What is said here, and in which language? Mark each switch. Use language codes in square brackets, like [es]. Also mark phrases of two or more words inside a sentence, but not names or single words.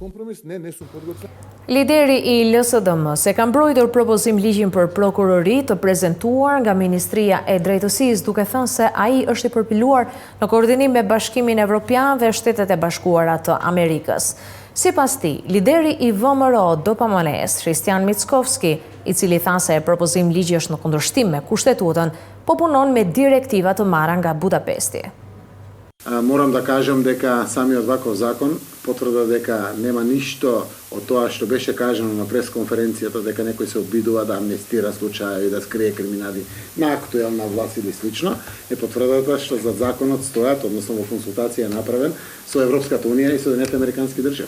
[sq] Lideri i LSDM-s e ka mbrojtur propozim ligjin për prokurori të prezantuar nga Ministria e Drejtësisë, duke thënë se ai është i përpiluar në koordinim me Bashkimin Evropian dhe Shtetet e Bashkuara të Amerikës. Sipas tij, lideri i VMRO DPMNE-s, Kristian Mickovski, i cili tha se propozim ligji është në kundërshtim me kushtetutën, po punon me direktiva të marra nga Budapesti. [sr] Moram da kažem [mk] дека самиот ваков закон потврда дека нема ништо од тоа што беше кажано на пресконференцијата, дека некој се обидува да амнестира случаи, да скрие криминали на актуелна власт или слично, е потврдата што за законот стојат, односно во консултација е направен со Европската унија и Соединетите американски држави.